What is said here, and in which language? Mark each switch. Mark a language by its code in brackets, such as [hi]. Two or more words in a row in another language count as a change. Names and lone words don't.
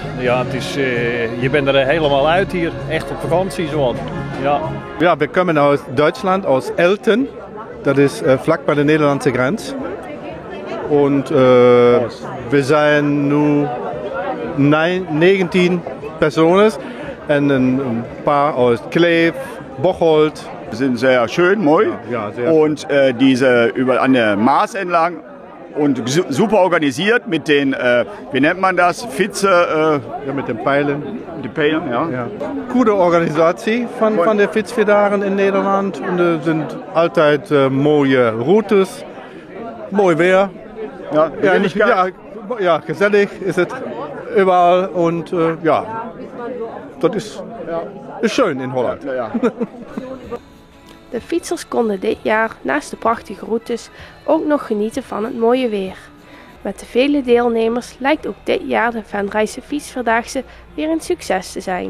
[nl] Ja, het is, je bent er helemaal uit hier. Echt op vakantie zo. Ja. Ja, we komen uit Duitsland, aus Elten. Dat is vlak bij de Nederlandse grens. En we zijn nu 19 personen. [de] En ein paar aus Kleef, Bocholt. Sind sehr schön, mooi. Ja, sehr und diese über an der Maas entlang und super organisiert mit den, wie nennt man das, Fitze? Mit den Pijlen. Die Pijlen, ja. [nl] Gute Organisatie van de fietsvierdagen in Nederland. [de] Und er sind [nl] altijd mooie Routes, mooi weer. Ja, gezellig is het [de] überall und [nl] dat is schön in Holland. Ja. De fietsers konden dit jaar naast de prachtige routes ook nog genieten van het mooie weer. Met de vele deelnemers lijkt ook dit jaar de Venrayse fietsvierdaagse weer een succes te zijn.